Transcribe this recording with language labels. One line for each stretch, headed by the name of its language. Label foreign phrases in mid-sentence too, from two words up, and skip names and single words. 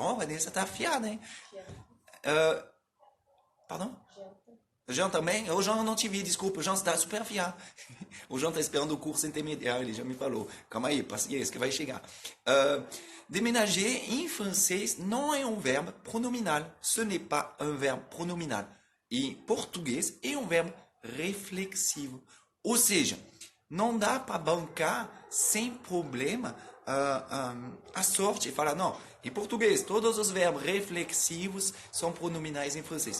Portuguese: Vanessa tá afiada, hein? Pardon? O Jean também? O Jean eu não te vi, desculpa. O Jean está super afiado. O Jean está esperando o curso intermediário, ele já me falou. Calma aí, paciência que vai chegar. Déménager, em francês, não é um verbo pronominal.
French: Ce n'est pas un verbe pronominal.
Portuguese: Em português, é um verbo reflexivo. Ou seja, não dá para bancar sem problema a sorte e falar, não, em português, todos os verbos reflexivos são pronominais em francês.